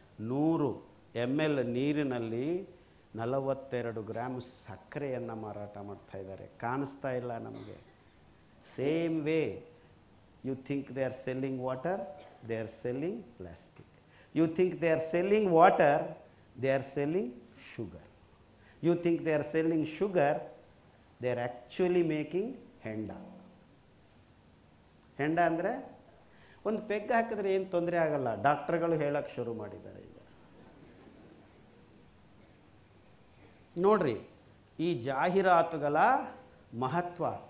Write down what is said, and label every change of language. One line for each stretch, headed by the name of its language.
Kannada: 100 ml ನೀರಿನಲ್ಲಿ 42 gram ಸಕ್ಕರೆಯನ್ನು ಮಾರಾಟ ಮಾಡ್ತಾ ಇದ್ದಾರೆ. ಕಾಣಿಸ್ತಾ ಇಲ್ಲ ನಮಗೆ.
English: Same way you think they are selling water, they are selling plastic. You think they are selling water, they are selling sugar. You think they are selling sugar, they are actually making henna.
Kannada: ಹೆಂಡ ಅಂದರೆ ಒಂದು peg ಹಾಕಿದ್ರೆ ಏನು ತೊಂದರೆ ಆಗಲ್ಲ, ಡಾಕ್ಟರ್ಗಳು ಹೇಳಕ್ಕೆ ಶುರು ಮಾಡಿದ್ದಾರೆ ಈಗ. ನೋಡ್ರಿ, ಈ ಜಾಹೀರಾತುಗಳ ಮಹತ್ವ.